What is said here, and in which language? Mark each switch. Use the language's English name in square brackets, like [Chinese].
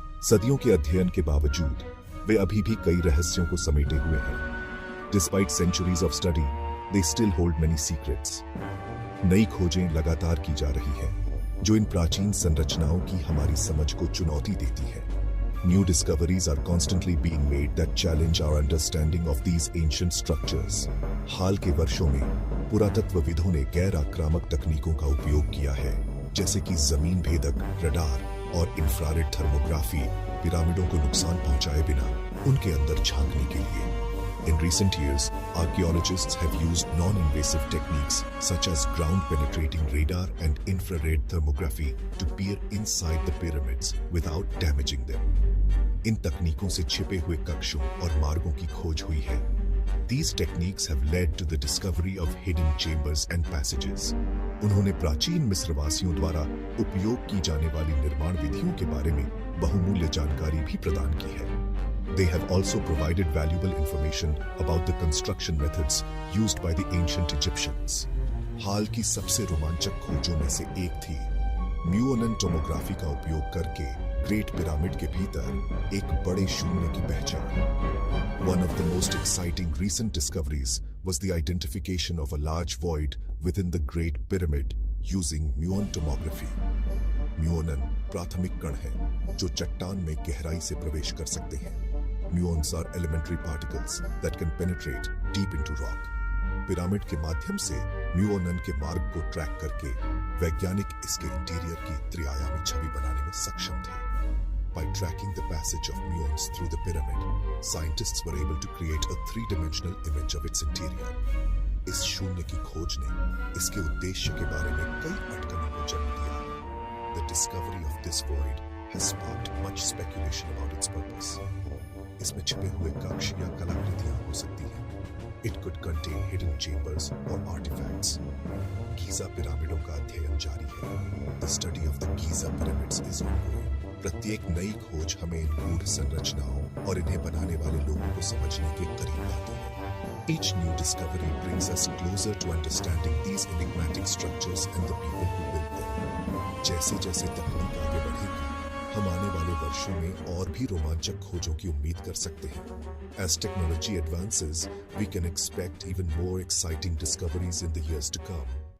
[Hindi] सदियों के अध्ययन के बावजूद वे अभी भी कई रहस्यों को समेटे हुए हैं। [English] Despite centuries of study, they still hold many secrets. [Hindi] नई खोजें लगातार की जा रही हैं, जो इन प्राचीन संरचनाओं की हमारी समझ को चुनौती देती है। [English] New discoveries are constantly being made that challenge our understanding of these ancient structures. [Hindi] हाल के वर्षों में पुरातत्वविदों ने गैर आक्रामक तकनीकों का उपयोग किया है, जैसे कि जमीन भेदक रडार और इंफ्रारेड थर्मोग्राफी, पिरामिडों को नुकसान पहुंचाए बिना उनके अंदर झांकने के लिए। [English] In recent years, archaeologists have used non-invasive techniques such as ground-penetrating radar and infrared thermography to peer inside the pyramids without damaging them. [Hindi] इन तकनीकों से छिपे हुए कक्षों और मार्गों की खोज हुई है. [English] These techniques have led to the discovery of hidden chambers and passages. [Hindi] उन्होंने प्राचीन मिस्रवासियों द्वारा उपयोग की जाने वाली निर्माण विधियों के बारे में बहुमूल्य जानकारी भी प्रदान की है. [English] They have also provided valuable information about the construction methods used by the ancient Egyptians. [Hindi] हाल की सबसे रोमांचक खोजों में से एक थी म्यूओनन टोमोग्राफी का उपयोग करके ग्रेट पिरामिड के भीतर एक बड़े शून्य की पहचान. [English] One of the most exciting recent discoveries was the identification of a large void within the Great Pyramid using muon tomography. [Hindi] म्यूओनन प्राथमिक कण हैं जो चट्टान में गहराई से प्रवेश कर सकते हैं. [English] Muons are elementary particles that can penetrate deep into rock. [Hindi] Pyramid के माध्यम से म्यूओनन के मार्ग को ट्रैक करके वैज्ञानिक इसके इंटीरियर की त्रिआयामी छवि बनाने में सक्षम थे. [English] By tracking the passage of muons through the pyramid, scientists were able to create a three-dimensional image of its interior. [Hindi] इस शून्य की खोज ने इसके उद्देश्य के बारे में कई अटकलों को जन्म दिया. [English] The discovery of this void has sparked much speculation about its purpose. [Hindi] इसमें छिपे हुए कक्ष या कलाकृतियां हो सकती हैं. [English] It could contain hidden chambers or artifacts. [Hindi] Giza पिरामिडों का अध्ययन जारी है. [English] The study of the Giza pyramids is ongoing. [Hindi] प्रत्येक नई खोज हमें इन गूढ़ संरचनाओं और इन्हें बनाने वाले लोगों को समझने के करीब लाती है. [English] Each new discovery brings us closer to understanding these enigmatic structures and the people who built them. [Hindi] जैसे जैसे तकनीक आगे बढ़ेगी, हम आने वाले वर्षों में और भी रोमांचक खोजों की उम्मीद कर सकते हैं. [English] As technology advances, we can expect even more exciting discoveries in the years to come.